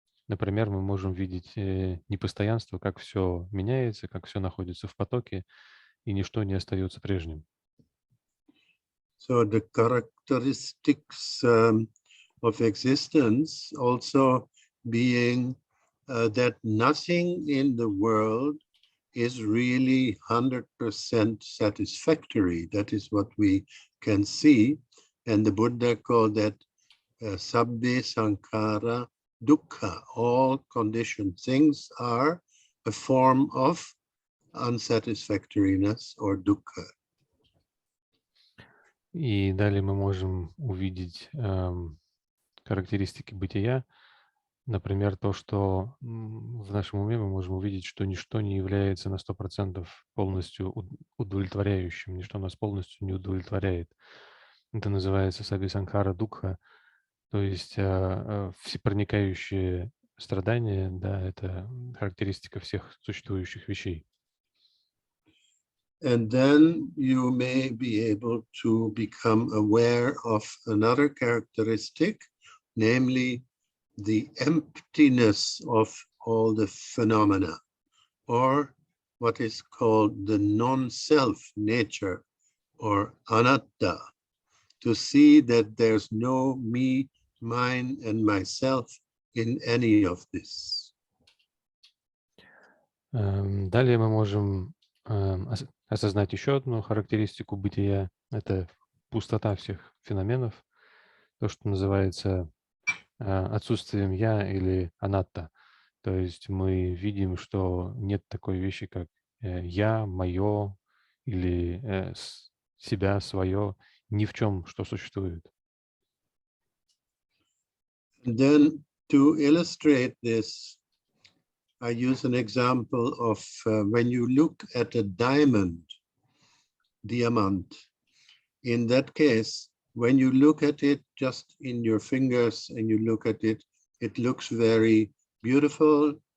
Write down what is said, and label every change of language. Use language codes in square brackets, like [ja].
[ru] Например, мы можем видеть непостоянство, как все меняется, как все находится в потоке, и ничто не остается прежним. [en] So the characteristics of existence also being that nothing in the world is really 100% satisfactory. That is what we can see. And the Buddha called that [pi] sabbe sankhara dukkha. [en] All conditioned things are a form of unsatisfactoriness or dukkha. [ru] И далее мы можем увидеть характеристики бытия. Например, то, что в нашем уме мы можем увидеть, что ничто не является на 100% полностью удовлетворяющим, ничто нас полностью не удовлетворяет. Это называется [pi] сабби санкара дукха, [ru] то есть всепроникающее страдание, да, это характеристика всех существующих вещей. [en] And then you may be able to become aware of another characteristic, namely the emptiness of all the phenomena, or what is called the non-self nature, or anatta, to see that there's no me, mine, and myself in any of this. [ru] Далее мы можем осознать еще одну характеристику бытия. Это пустота всех феноменов, то, что называется отсутствием «я» или «анатта». То есть мы видим, что нет такой вещи, как я, мое или себя, свое, ни в чем, что существует. [en] Then to illustrate this, I use an example of when you look at a diamond, diamant. In that case, when you look at it just in your fingers and you look at it, it looks very beautiful.